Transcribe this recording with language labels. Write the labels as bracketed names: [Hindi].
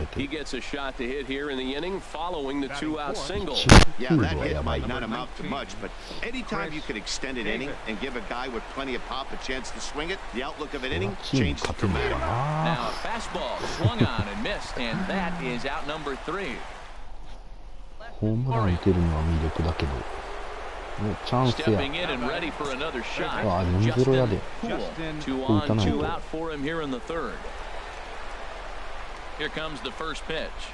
[English] He gets a shot to hit here in the inning following the 2-out single. Yeah, that hit might not amount to much, but anytime you can extend an inning and give a guy with plenty of pop a chance to swing it, the outlook of an inning changes dramatically. Now a fastball swung on and missed, and that is out number 3. [Japanese] ホームラン打てるのは魅力だけど。チャンスや。 [English] Stepping in and ready for another shot. [Japanese] あ、4-0 やで。 [English] 2 on, 2 out for him here in the 3rd. Here comes the first pitch.